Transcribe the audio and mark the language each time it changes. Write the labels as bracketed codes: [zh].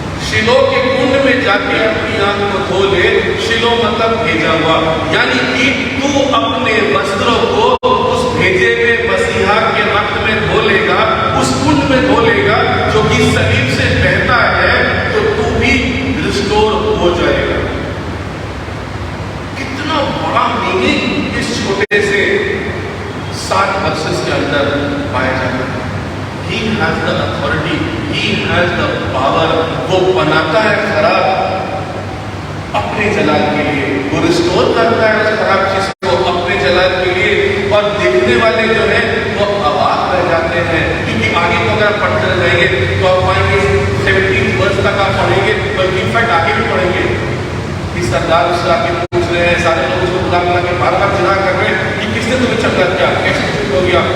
[hi] शिलो के कुंड में जाके अपनी आंख को धो ले। शिलो मतलब भेजा हुआ, यानी कि तू अपने वस्त्रों को उस भेजे हुए मसीहा के रक्त में धो लेगा, उस कुंड में धो लेगा जो कि सलीब से बहता है, तो तू भी रिस्टोर हो जाएगा। कितना बड़ा मीनिंग इस छोटे से 7 वर्सेस के अंदर पाया जाता है। [en] He has the authority, he has the power। [hi] वो बनाता है खराब अपने जलाल के लिए, वो रिस्टोर करता है उस खराब चीज को अपने जलाल के लिए। और देखने वाले जो हैं वो अवाक रह जाते हैं, क्योंकि आगे को अगर आप पढ़ते रहेंगे तो आप पाएंगे 17 वर्ष तक आप पढ़ेंगे, बल्कि इनफैक्ट आगे भी पढ़ेंगे कि सरदार उससे आगे पूछ रहे हैं, सारे लोग उसको बुला बुला के बार बार जिना कर रहे हैं कि किसने तुम्हें चक्कर किया, कैसे चुप हो गया?